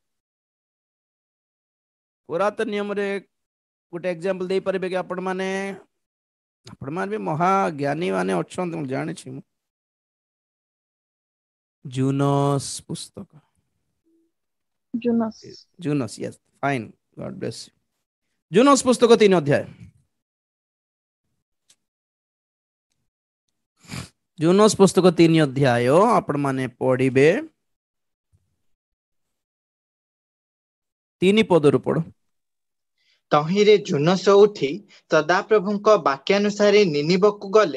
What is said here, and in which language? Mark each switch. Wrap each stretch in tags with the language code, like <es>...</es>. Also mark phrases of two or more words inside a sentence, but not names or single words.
<or>ପୁରାତନ ନିୟମରେ ଗୋଟେ ଏକ୍ସାମ୍ପଲ ଦେଇପାରିବେ କି ଆପଣ ମାନେ? ଆପଣ ମାନେ ବି ମହାଜ୍ଞାନୀ ମାନେ ଅଛନ୍ତି ମୁଁ ଜାଣିଛି। ଜୁନସ୍ ପୁସ୍ତକ, ଜୁନସ୍ ଜୁନସ୍,</or> <en>yes, fine, God bless you.</en> <or>ଜୁନସ୍ ପୁସ୍ତକ 3 ଅଧ୍ୟାୟ। ଜୁନସ୍ ପୁସ୍ତକ 3 ଅଧ୍ୟାୟ ଆପଣ ମାନେ ପଢିବେ। 3 ପଦରୁ ପଢ। ତହିଁରେ ଜୁନସ ଉଠି ସଦାପ୍ରଭୁଙ୍କ ବାକ୍ୟାନୁସାରେ ନିନିବକୁ ଗଲେ।</or>